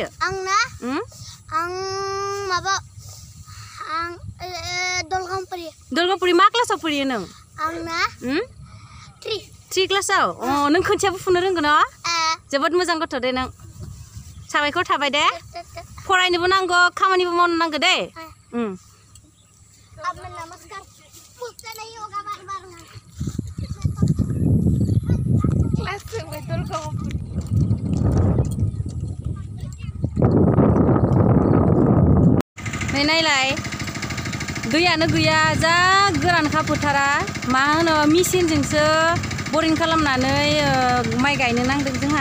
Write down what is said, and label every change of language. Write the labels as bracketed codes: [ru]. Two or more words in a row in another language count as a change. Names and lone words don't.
[brx] आंना आं माबा आं दलगामपुरि। दलगामपुरि मा क्लासाव फरायो नों? आंना 3 क्लासाव। अ नों खोथियाबो फुनो रोंगौ ना? जोबोद मोजां गथ' दे नों। साबायखर थाबाय दे। फरायनोबो नांगौ खामानिबो मावनो नांगौ दे। [hi] नमस्कार पूछते नहीं होगा बार बार क्लास में दलगामपुरि। [brx] नै नायलाय दैयानो गैया जा गोरानखा फोथारा मा होनो मेचिनजोंसो बरिं खालामनानै माइ गायनो नांदों जोंहा।